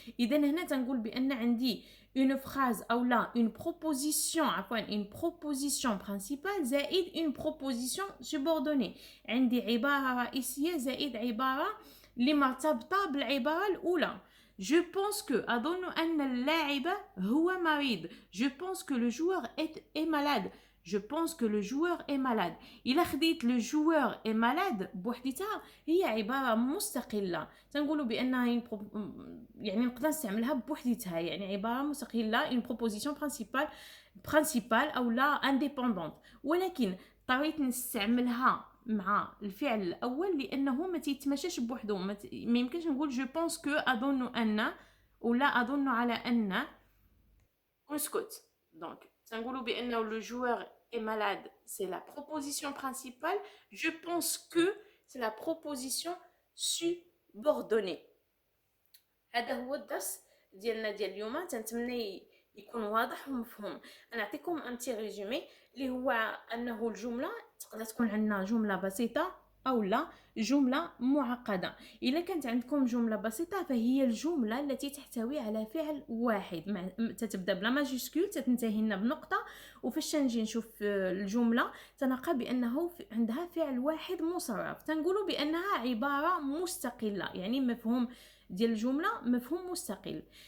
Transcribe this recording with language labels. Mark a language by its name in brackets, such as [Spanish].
[Arabic] إذا هنا تنقول بأن عندي une phrase أو لا une proposition، عفوا [French] une proposition principale [Arabic] زائد [French] une proposition subordonnée، [Arabic] عندي عبارة رئيسية زائد عبارة اللي مرتبطة بالعبارة الأولى. [French] Je pense que، [Arabic] أظن أن اللاعب هو مريض. [French] Je pense que le joueur est malade. Je pense que le joueur est malade. [Arabic] إلا خديت [French] le joueur est malade [Arabic] بوحدتها هي عبارة مستقلة، تنقولوا بأنها يعني نقدر نستعملها بوحدتها، يعني عبارة مستقلة [French] une proposition principale [Arabic] أو لا indépendante. ولكن اضطريت نستعملها مع الفعل الاول لانه ما تيتماشاش بوحدو، ما يمكنش نقول جو بونس كو اظن ان ولا اظن على ان ونسكت. دونك تنقولوا بانه لو جوور [French] est malade c'est la proposition principale، je pense que c'est la proposition subordonnée. [Arabic] هذا هو الدرس ديالنا ديال اليوم، تنتمنى يكون واضح ومفهوم. انا نعطيكم ان تي ريزومي اللي هو انه الجمله تقدر تكون عندنا جمله بسيطه او لا جمله معقده. الا كانت عندكم جمله بسيطه فهي الجمله التي تحتوي على فعل واحد، تتبدا بلا ماجيسكول تتنتهي لنا بنقطه، وفاش نجي نشوف الجمله تنلقى بانه عندها فعل واحد مصرف، تنقولوا بانها عباره مستقله، يعني مفهوم ديال الجمله مفهوم مستقل.